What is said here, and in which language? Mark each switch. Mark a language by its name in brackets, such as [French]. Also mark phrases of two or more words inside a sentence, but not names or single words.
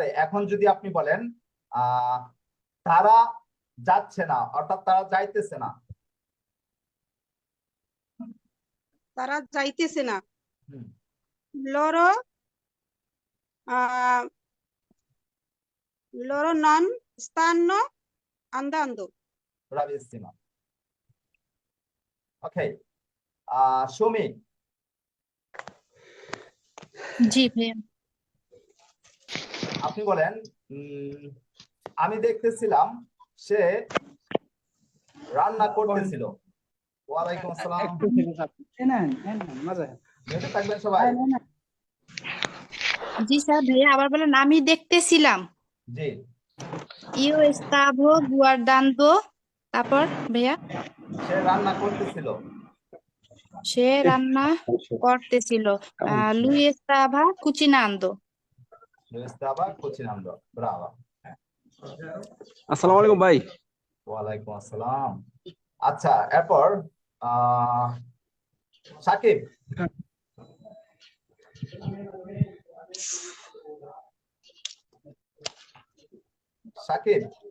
[Bangla] এখন যদি আপনি বলেন তারা যাচ্ছে না, অর্থাৎ তারা যাইতেছে না। তারা যাইতেছে না। হুম, [Italian] loro loro non stanno andando. [Bangla] bravissima। ওকে, সুমি, জি ভাইয়া। আপনি বলেন আমি দেখতেছিলাম সে রান্না করতেছিল। [Arabic] وعليكم السلام. [Bangla] মিউটে থাকবেন সবাই। জি স্যার ভাইয়া, আবার বলেন। আমি দেখতেছিলাম। জি, [Italian] io stavo guardando. [Bangla] তারপর ভাইয়া? সে রান্না করতেছিল। সে রান্না করতেছিল। [Italian] lui stava cucinando. Lui stava cucinando, brava। [Arabic] السلام عليكم ভাই। وعليكم السلام. [Bangla] আচ্ছা, এরপর সাকিব, সাকিব,